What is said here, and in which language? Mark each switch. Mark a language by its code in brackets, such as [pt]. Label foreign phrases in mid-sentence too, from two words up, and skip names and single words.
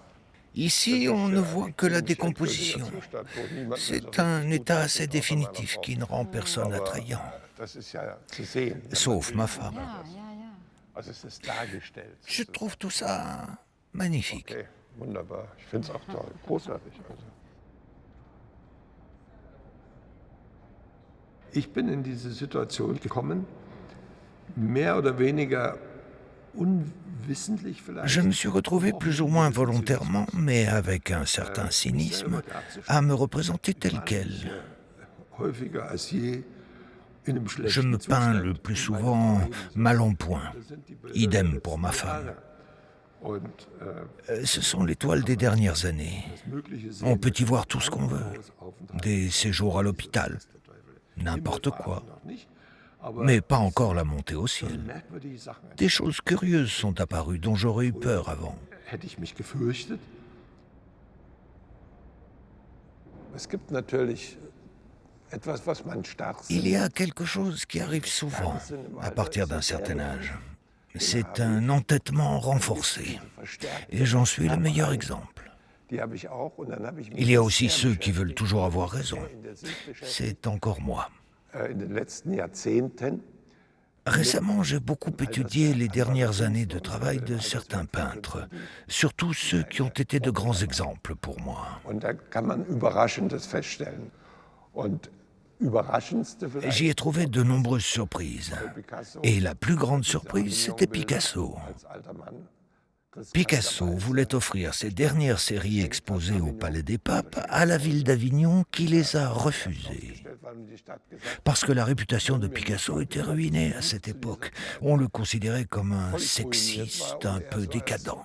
[fr] Ici, on ne voit que la décomposition. C'est un état assez définitif qui ne rend personne attrayant. Sauf ma femme. Je trouve tout ça magnifique. [de] Okay, wunderbar. Ich finde es auch toll, großartig. Ich bin in diese Situation gekommen, mehr oder weniger unwissentlich vielleicht. [fr] Je me suis retrouvé plus ou moins volontairement, mais avec un certain cynisme, à me représenter tel quel. [de] Häufiger als je in einem [fr] Je [de] schlechten [fr] me peins le [de] Zustand. [fr] plus souvent mal en point. Idem pour ma femme. [de] Und [fr] Ce sont les toiles des dernières années. On peut y voir tout ce qu'on veut. Des séjours à l'hôpital, n'importe quoi. Mais pas encore la montée au ciel. [de] merkwürdige Sachen. [fr] Des choses curieuses sont apparues dont j'aurais eu peur avant. [de] Hätte ich mich gefürchtet? Es gibt natürlich etwas, was man [fr] Il y a quelque chose qui arrive souvent à partir d'un certain âge. C'est un entêtement renforcé. Et j'en suis le meilleur exemple. Il y a aussi ceux qui veulent toujours avoir raison. C'est encore moi. [de] in den letzten Jahrzehnten [fr] Récemment, j'ai beaucoup étudié les dernières années de travail de certains peintres, surtout ceux qui ont été de grands exemples pour moi. [de] und da kann man Überraschendes feststellen. Und Überraschendste vielleicht [fr] J'y ai trouvé de nombreuses surprises. Picasso Et la plus grande surprise, c'était Picasso. [de] als alter Mann. [fr] Picasso voulait offrir ses dernières séries exposées au Palais des Papes à la ville d'Avignon qui les a refusées. Parce que la réputation de Picasso était ruinée à cette époque. On le considérait comme un sexiste un peu décadent.